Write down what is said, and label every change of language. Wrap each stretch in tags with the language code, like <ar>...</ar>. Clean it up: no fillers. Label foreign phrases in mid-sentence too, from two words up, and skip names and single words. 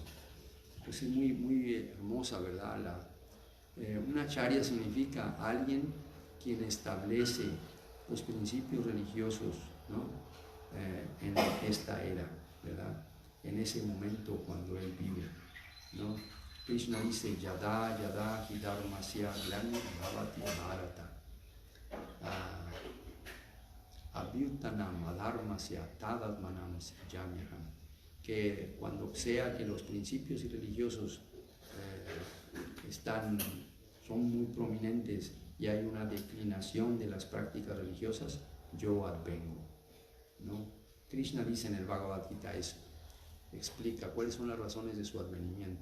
<es>Pues es muy, muy hermosa, ¿verdad? Una acharya significa alguien quien establece los principios religiosos, ¿no?, en esta era, ¿verdad?, en ese momento cuando él vive, ¿no? Krishna dice,</es> <sa>यदा यदा हिधर्मस्य ग्लानि भवति भारत. अभ्युत्थानम् अधर्मस्य तदात्मानं सृजाम्यहम्,</sa> <es>que cuando sea que los principios religiosos están son muy prominentes y hay una declinación de las prácticas religiosas, yo advengo, ¿no? Krishna dice en el Bhagavad Gita eso, explica cuáles son las razones de su advenimiento.</es>